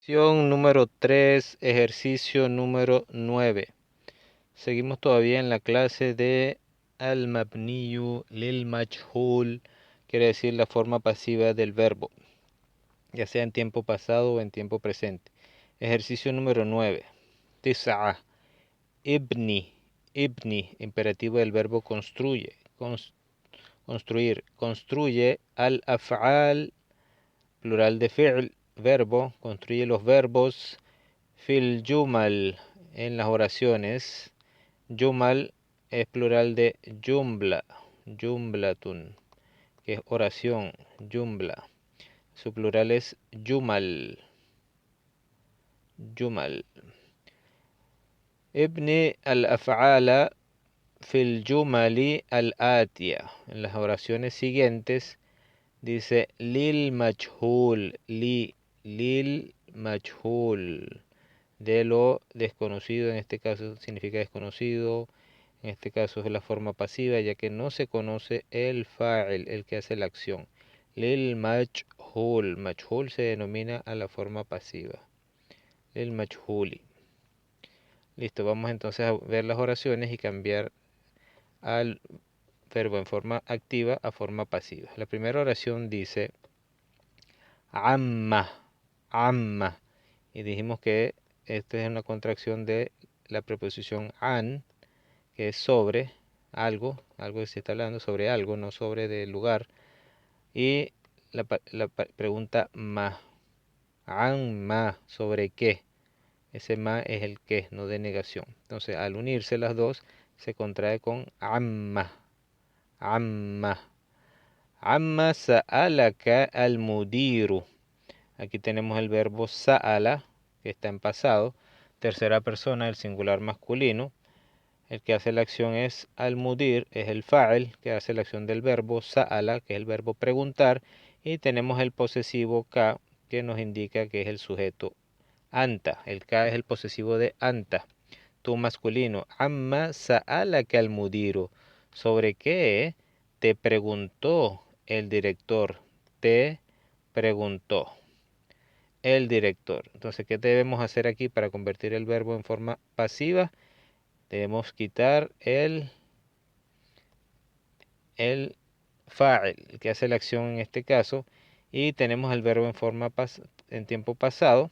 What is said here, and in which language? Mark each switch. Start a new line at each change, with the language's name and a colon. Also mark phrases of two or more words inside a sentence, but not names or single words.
Spanish: Lección número 3, ejercicio número 9. Seguimos todavía en la clase de
Arabic: المبني للمجهول,
Spanish: quiere decir la forma pasiva del verbo, ya sea en tiempo pasado o en tiempo presente. Ejercicio número 9.
Arabic: تسعة، ابنِ، ابنِ,
Spanish: imperativo del verbo construye, construir, construye al-af'al, plural de fi'l, verbo, construye los verbos.
Arabic: في الجمل,
Spanish: en las oraciones. Yumal es plural de
Arabic: جملة، جملةٌ,
Spanish: que es oración, jumla. Su plural es
Arabic: جمل، جمل. ابنِ الأفعالَ في الجملِ الآتية.
Spanish: En las oraciones siguientes dice
Arabic: للمجهول، للمجهول,
Spanish: de lo desconocido, en este caso significa desconocido, en este caso es la forma pasiva, ya que no se conoce el fa'il, el que hace la acción.
Arabic: للمجهول,
Spanish: majhul se denomina a la forma pasiva.
Arabic: للمجهولِ.
Spanish: Listo, vamos entonces a ver las oraciones y cambiar al verbo en forma activa a forma pasiva. La primera oración dice
Arabic: عمّ، عمّ,
Spanish: y dijimos que esta es una contracción de la preposición an, que es sobre algo, algo que se está hablando sobre algo, no sobre del lugar, y la pregunta ma,
Arabic: عن ما,
Spanish: sobre qué. Ese ma es el qué, no de negación. Entonces, al unirse las dos, se contrae con
Arabic: عمّ، عمّ. عمّ سألك المديرُ.
Spanish: Aquí tenemos el verbo sa'ala, que está en pasado, tercera persona, el singular masculino. El que hace la acción es al-mudir, es el fa'il, que hace la acción del verbo sa'ala, que es el verbo preguntar, y tenemos el posesivo ka, que nos indica que es el sujeto anta. El ka es el posesivo de anta, tu masculino.
Arabic: عمّ سألك المديرُ.
Spanish: ¿Sobre qué te preguntó el director? Te preguntó el director. Entonces, ¿qué debemos hacer aquí para convertir el verbo en forma pasiva? Debemos quitar el fa'il, el que hace la acción en este caso, y tenemos el verbo en forma en tiempo pasado.